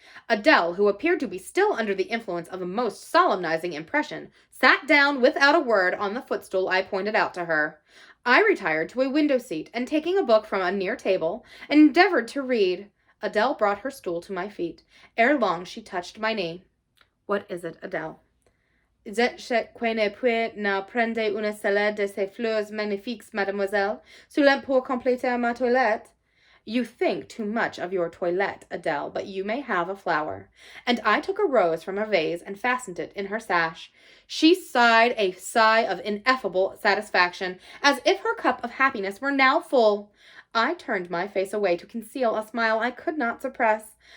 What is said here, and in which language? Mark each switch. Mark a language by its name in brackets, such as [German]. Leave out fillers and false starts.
[English] Adele, who appeared to be still under the influence of a most solemnizing impression, sat down without a word on the footstool I pointed out to her. I retired to a window seat, and taking a book from a near table, endeavored to read. Adele brought her stool to my feet. Ere long she touched my knee. "What is it, Adele?" [French] "Je ne puis na prendre une seule de ces fleurs magnifiques, mademoiselle, seulement pour compléter ma toilette." [English] "You think too much of your toilette, Adele, but you may have a flower." And I took a rose from a vase and fastened it in her sash. She sighed a sigh of ineffable satisfaction, as if her cup of happiness were now full. I turned my face away to conceal a smile I could not suppress.